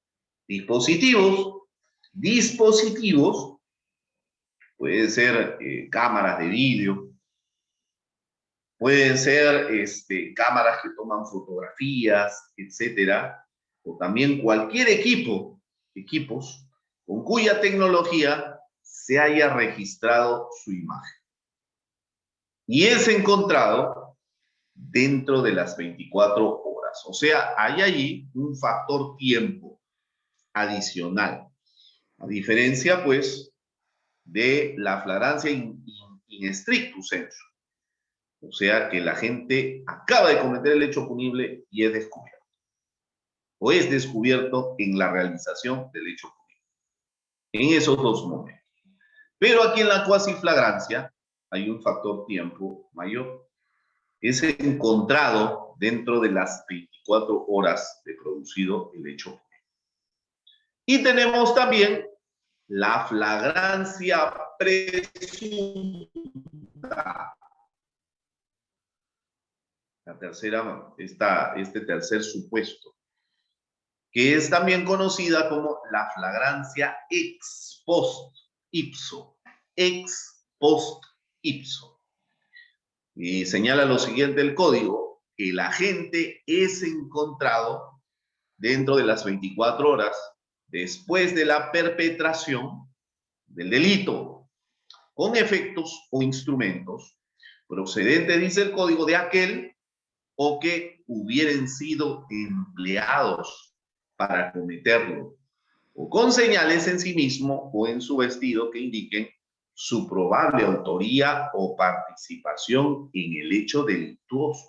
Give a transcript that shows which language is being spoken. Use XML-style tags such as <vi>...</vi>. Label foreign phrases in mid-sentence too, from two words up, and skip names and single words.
<es>Dispositivos, pueden ser cámaras de vídeo, pueden ser cámaras que toman fotografías, etcétera, o también cualquier equipos con cuya tecnología se haya registrado su imagen. Y es encontrado dentro de las 24 horas. O sea, hay allí un factor tiempo adicional. A diferencia, pues, de la flagrancia</es> <la>in stricto sensu.</la> <es>O sea, que la gente acaba de cometer el hecho punible y es descubierto. O es descubierto en la realización del hecho punible. En esos dos momentos. Pero aquí en la cuasi flagrancia hay un factor tiempo mayor. Es encontrado dentro de las 24 horas de producido el hecho punible. Y tenemos también la flagrancia presunta. La tercera, este tercer supuesto, que es también conocida como la flagrancia</es> <la>ex post ipso. Ex post ipso.</la> <es>Y señala lo siguiente el código: el agente es encontrado dentro de las 24 horas después de la perpetración del delito, con efectos o instrumentos procedentes, dice el código, de aquel o que hubieran sido empleados para cometerlo, o con señales en sí mismo o en su vestido que indiquen su probable autoría o participación en el hecho delictuoso.</es>